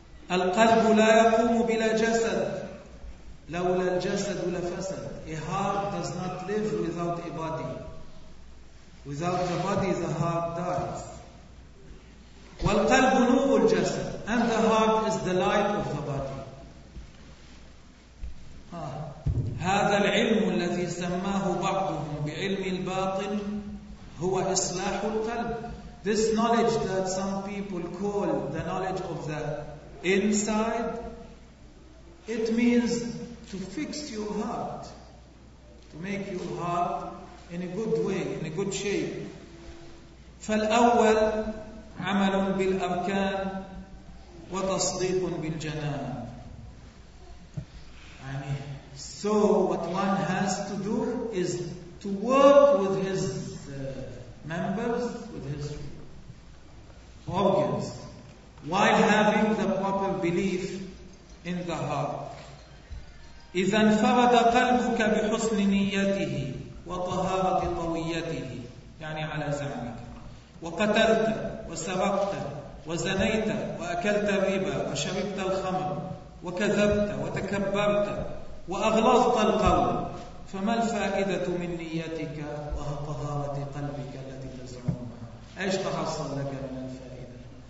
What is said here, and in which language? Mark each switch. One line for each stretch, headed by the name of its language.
Arabic: القلب لا يقوم بلا جسد. لولا الجسد لفسد.
English: A heart does not live without a body. Without the body, the heart dies.
Arabic: والقلب نور الجسد.
English: And the heart is the light of the body.
Arabic: هذا العلم الذي سماه بعضهم بعلم الباطن هو إصلاح القلب.
English: This knowledge that some people call the knowledge of the inside, it means to fix your heart, to make your heart in a good way, in a good shape.
Arabic: فالأول عمل بالأركان وتصديق بالجنان. يعني
English: So what one has to do is to work with his members, with his organs, while having the proper belief in the heart.
Arabic: إذا انفرد قلبك بحسن نيته وطهارة طويته يعني على زعمك وقتلت وسرقت وزنيت وأكلت الربا وشربت الخمر وكذبت وتكبرت وأغلظت القول فما الفائدة من نيتك وطهارة قلبك التي تزعمها؟ إيش تحصل لك من الفائدة؟